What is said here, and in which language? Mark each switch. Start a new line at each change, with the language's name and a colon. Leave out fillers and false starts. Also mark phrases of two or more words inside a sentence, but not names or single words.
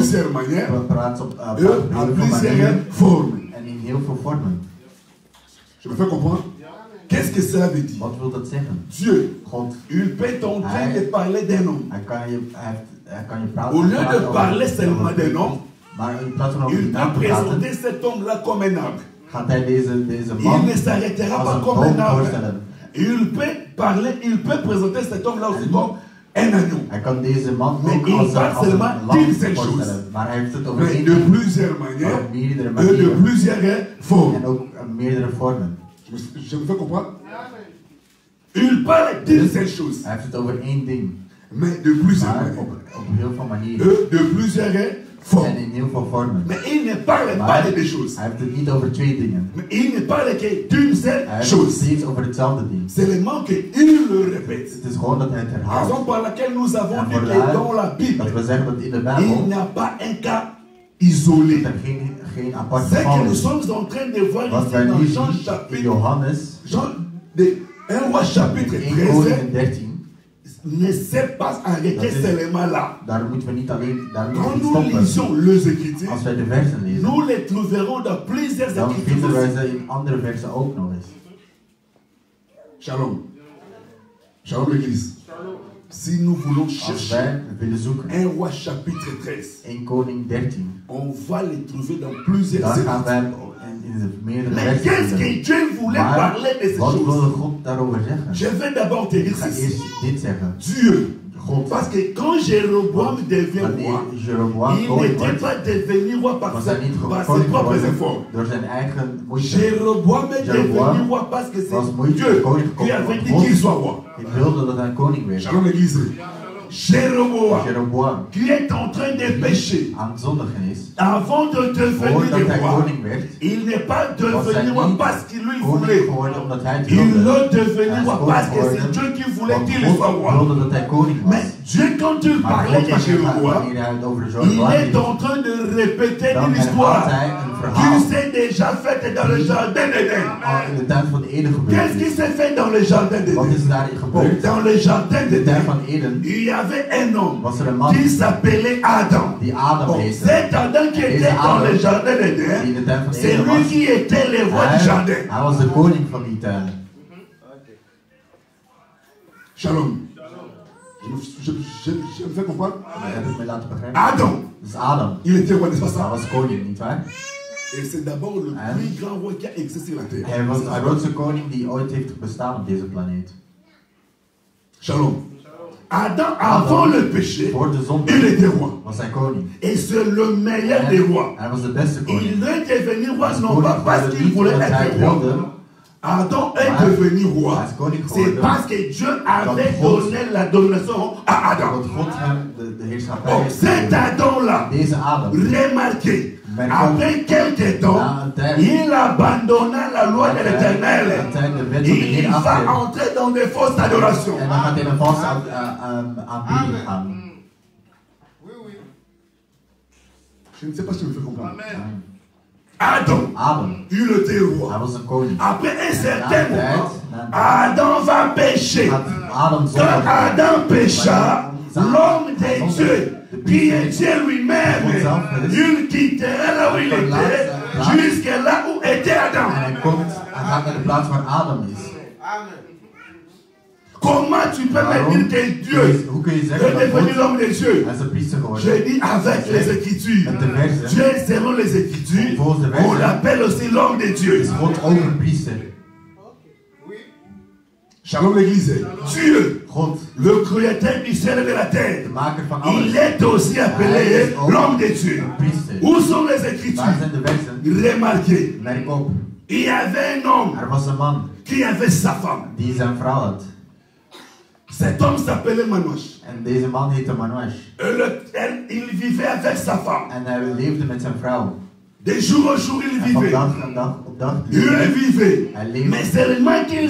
French: plusieurs manières
Dutch: praat op
French: et à
Dutch: heel veel
French: plusieurs
Dutch: manieren
French: formes.
Dutch: en in heel veel vormen.
French: Je me fais comprendre? Qu'est-ce que cela veut dire?
Dutch: Wat wil dat zeggen?
French: Dieu,
Dutch: God,
French: il peut en train de parler d'un homme.
Dutch: hij kan je praten.
French: Au lieu de
Dutch: praten
French: parler
Dutch: over-
French: seulement
Dutch: over-
French: d'un homme,
Dutch: Maar in plaats van over
French: il
Dutch: die naam
French: peut
Dutch: te praten,
French: présenter cet homme-là comme un arbre.
Dutch: gaat hij deze
French: Il
Dutch: man
French: ne s'arrêtera
Dutch: als
French: pas
Dutch: een
French: comme un
Dutch: boom
French: arbre.
Dutch: voorstellen.
French: Il peut parler, il peut présenter cet homme-là aussi comme un agneau.
Dutch: Hij kan deze man
French: Mais
Dutch: ook
French: il
Dutch: als
French: parle
Dutch: een
French: seulement
Dutch: lam
French: d'une seule chose.
Dutch: voorstellen. Maar hij heeft het over
French: Mais
Dutch: één
French: de
Dutch: ding,
French: plusieurs manières
Dutch: op meerdere
French: et de
Dutch: manieren
French: plusieurs formes.
Dutch: en ook meerdere vormen.
French: Je me fais comprendre? Il parle d'une seule chose,
Dutch: Hij heeft het over één ding,
French: mais de plusieurs
Dutch: maar
French: manières.
Dutch: op heel veel manieren
French: De plusieurs
Dutch: en
French: formes.
Dutch: in heel veel vormen.
French: Mais il ne parle pas
Dutch: Maar
French: de deux choses.
Dutch: hij heeft het niet over twee dingen.
French: Mais il ne parle que d'une seule
Dutch: Hij heeft het
French: chose.
Dutch: steeds over hetzelfde ding.
French: Seulement qu'il le répète.
Dutch: Het is gewoon dat hij het herhaalt.
French: Raison par laquelle nous avons
Dutch: En
French: dit
Dutch: voor
French: que dans la
Dutch: dat
French: Bible,
Dutch: we zeggen dat in de
French: il
Dutch: Bijbel
French: n'y a pas un cas isolé.
Dutch: dat er geen apart
French: C'est
Dutch: geval
French: que nous
Dutch: is.
French: sommes en train de voir
Dutch: Wat
French: ici
Dutch: wij nu
French: dans Jean
Dutch: zien in
French: chapitre,
Dutch: Johannes
French: Jean, de 1 roi chapitre
Dutch: 1 13, Koningen 13,
French: ne s'est pas arrêté
Dutch: Dat is-
French: seulement là.
Dutch: daar moeten we niet alleen daar
French: Quand
Dutch: moeten we
French: nous
Dutch: stoppen.
French: lisons les Écritures,
Dutch: Als wij de versen lezen,
French: nous les trouverons dans plusieurs
Dutch: dan
French: Écritures
Dutch: vinden wij
French: aussi.
Dutch: ze in andere versen ook nog eens.
French: Shalom. Shalom l'église. Si nous voulons
Dutch: Als
French: chercher
Dutch: wij willen zoeken
French: 1 roi chapitre 13,
Dutch: 1 Koning 13,
French: on va les trouver dans plusieurs
Dutch: dan gaan
French: Écritures.
Dutch: wij in de meerdere
French: Mais
Dutch: versen
French: qu'est-ce
Dutch: vinden.
French: que Dieu voulait
Dutch: Maar
French: parler de ces
Dutch: wat wilde
French: choses?
Dutch: God daarover zeggen?
French: Je vais d'abord te
Dutch: Ik
French: dire
Dutch: ga
French: ceci.
Dutch: eerst dit zeggen.
French: Dieu.
Dutch: God,
French: Parce que quand Jéroboam devient roi,
Dutch: wanneer Jeroboam
French: il
Dutch: koning
French: n'était
Dutch: wordt,
French: pas devenu roi par
Dutch: was
French: ses
Dutch: hij niet
French: par ses
Dutch: koning
French: propres
Dutch: geworden
French: efforts.
Dutch: door zijn eigen moeite.
French: Jéroboam est
Dutch: Jeroboam
French: devenu roi parce que
Dutch: was
French: c'est
Dutch: moeite
French: Dieu
Dutch: koning
French: qui
Dutch: gekomen.
French: avait dit
Dutch: God
French: qu'il soit roi.
Dutch: Ik wilde dat hij koning werd.
French: Shalom l'église. Jéroboam
Dutch: Jeroboam,
French: qui est en train de pécher
Dutch: aan het zondigen is,
French: avant de devenir
Dutch: voordat hij
French: roi,
Dutch: koning werd,
French: il n'est pas
Dutch: was hij
French: devenu roi
Dutch: niet
French: parce qu'il lui
Dutch: koning
French: voulait.
Dutch: geworden omdat hij het
French: Il
Dutch: wilde.
French: est devenu
Dutch: Hij is
French: roi
Dutch: koning
French: parce que c'est
Dutch: geworden
French: Dieu qui voulait
Dutch: want
French: qu'il soit
Dutch: God
French: roi.
Dutch: wilde dat hij koning was.
French: Mais Dieu, quand il
Dutch: Maar
French: parlait
Dutch: God,
French: de Jéroboam,
Dutch: wanneer hij het over
French: il
Dutch: Jeroboam
French: est
Dutch: heeft,
French: en train de répéter
Dutch: dan
French: une
Dutch: herhaalt
French: histoire
Dutch: hij een
French: qui
Dutch: verhaal
French: s'est déjà faite dans le jardin d'Éden.
Dutch: al in de tijd van Eden
French: Qu'est-ce qui
Dutch: gebeurd is.
French: s'est fait dans le jardin
Dutch: Wat
French: d'Éden?
Dutch: is daarin gebeurd?
French: Dans le jardin
Dutch: In de tijd
French: d'Éden,
Dutch: van Eden
French: il y avait un homme
Dutch: was er een man
French: qui s'appelait Adam.
Dutch: die Adam
French: Bon,
Dutch: heette.
French: cet Adam qui était dans le jardin
Dutch: Die in
French: d'Éden,
Dutch: de tijd van
French: c'est
Dutch: Eden
French: lui
Dutch: was.
French: qui était le roi du jardin.
Dutch: Hij was de koning van die tuin.
French: Shalom. Je me fais comprendre?
Dutch: Dat heb ik me laten begrijpen.
French: Adam,
Dutch: Dus Adam,
French: il était roi, n'est-ce pas
Dutch: hij
French: ça?
Dutch: was koning, nietwaar?
French: Et c'est d'abord le plus grand roi qui a existé sur la terre.
Dutch: Hij was de grootste koning die ooit heeft bestaan op deze planeet.
French: Shalom. Adam, avant le péché,
Dutch: Voor de zonde
French: il était roi.
Dutch: was hij koning.
French: Et c'est le meilleur des rois.
Dutch: Hij was de beste koning.
French: Il est devenu
Dutch: Hij
French: roi
Dutch: was
French: non
Dutch: koning
French: pas parce
Dutch: geworden
French: qu'il
Dutch: niet
French: voulait
Dutch: omdat hij
French: être
Dutch: het
French: roi.
Dutch: wilde.
French: Adam est
Dutch: Maar
French: devenu roi.
Dutch: hij is koning
French: C'est
Dutch: geworden
French: parce que Dieu avait
Dutch: God-
French: donné la domination à Adam.
Dutch: omdat God hem de heerschappij
French: Bon,
Dutch: heeft
French: cet
Dutch: gegeven.
French: Adam-là,
Dutch: Deze Adam,
French: remarquez, Mais après quelques temps,
Dutch: na een tijd,
French: il abandonna la loi de
Dutch: na
French: l'Éternel.
Dutch: een tijd de wet van de
French: Il
Dutch: Heer
French: va
Dutch: afgeven.
French: entrer dans des fausses adorations.
Dutch: En dan gaat hij in een valse aanbidding gaan.
French: Je ne sais pas si je me fais comprendre. Amen. Adam,
Dutch: Adam,
French: il était roi.
Dutch: hij was een koning.
French: Après un certain
Dutch: Na een tijd,
French: moment,
Dutch: na een tijd,
French: Adam va pécher.
Dutch: had Adam
French: Quand
Dutch: zondigde.
French: Adam pécha, l'homme de Dieu, qui est Dieu lui-même, il quittera là où il était, jusqu'à là où était
Dutch: En Adam. hij gaat naar de plaats waar Adam is.
French: Comment tu peux me dire que Dieu
Dutch: Hoe kun je
French: est
Dutch: zeggen dat
French: devenu
Dutch: God
French: l'homme de Dieu?
Dutch: hij is een priester
French: Je
Dutch: geworden?
French: dis avec les Écritures.
Dutch: Met de versen
French: Dieu, selon les Écritures,
Dutch: Volgens de
French: on
Dutch: versen
French: l'appelle aussi l'homme de Dieu.
Dutch: is God ook een priester.
French: Shalom l'église. Dieu,
Dutch: God,
French: le créateur du ciel et de la terre,
Dutch: de maker van
French: il
Dutch: alles,
French: est aussi appelé l'homme de Dieu.
Dutch: een priester.
French: Où sont les Écritures?
Dutch: Waar zijn de versen?
French: Remarquez,
Dutch: Merk op,
French: il y avait un homme
Dutch: er was een man
French: qui avait sa femme.
Dutch: die zijn vrouw had.
French: Cet homme s'appelait Manoach.
Dutch: En deze man heette Manoach.
French: Il vivait avec sa femme.
Dutch: En hij leefde met zijn vrouw.
French: De jour en jour, il
Dutch: En van
French: vivait.
Dutch: dag en dag op dag
French: Il vivait.
Dutch: hij leefde.
French: Mais seulement qu'ils